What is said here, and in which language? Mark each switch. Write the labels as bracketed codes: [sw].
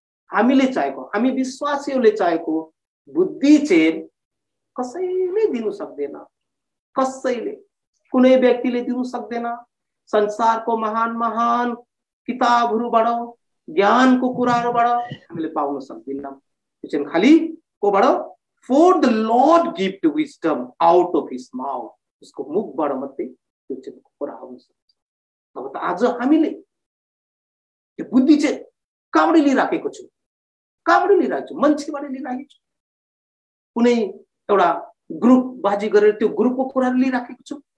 [ne] हामीले चाहेको, हामी विश्वासीहरूले चाहेको बुद्धि चाहिँ कसैले दिनु सक्दैन। कसैले, कुनै व्यक्तिले दिनु सक्दैन। संसारको महान महान किताबहरूबाट, ज्ञानको कुराहरूबाट हामीले पाउन सक्दैनौँ। त्यो चाहिँ खालि कोबाट? [en] For the lord gift wisdom out of his mouth. [ne] उसको मुखबाट मात्रै त्यो चाहिँ कुरा आउन सक्छ। अब त आज हामीले त्यो बुद्धि चाहिँ कहाँबाट लिइराखेको छु? कहाँबाट लिइरहेको छु? मान्छेबाट लिइराखेको छु। कुनै एउटा ग्रुप बाजी गरेर त्यो ग्रुपको कुराहरू लिइराखेको छु।